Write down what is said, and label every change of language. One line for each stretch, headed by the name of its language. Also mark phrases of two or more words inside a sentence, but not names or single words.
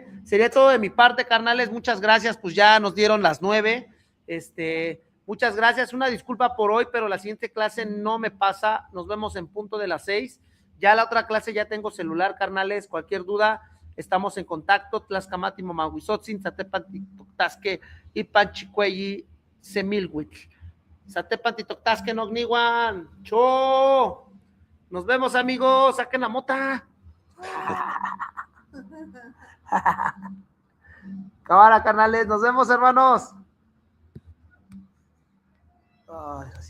Spanish: Sería todo de mi parte, carnales. Muchas gracias, pues ya nos dieron las 9. Muchas gracias. Una disculpa por hoy, pero la siguiente clase no me pasa. Nos vemos en punto de las 6. Ya la otra clase ya tengo celular, carnales. Cualquier duda, estamos en contacto.
Nahuatl languages: Tlaxcamati, Momahuizotzin, Zatepan, Toctasque, Ipan, Chicueyi, Semilhuitl. Zatepan, Toctasque, Nogniwan. ¡Cho!
Spanish: Nos vemos, amigos. Saquen la mota. Cámara, carnales, nos vemos, hermanos. Ay.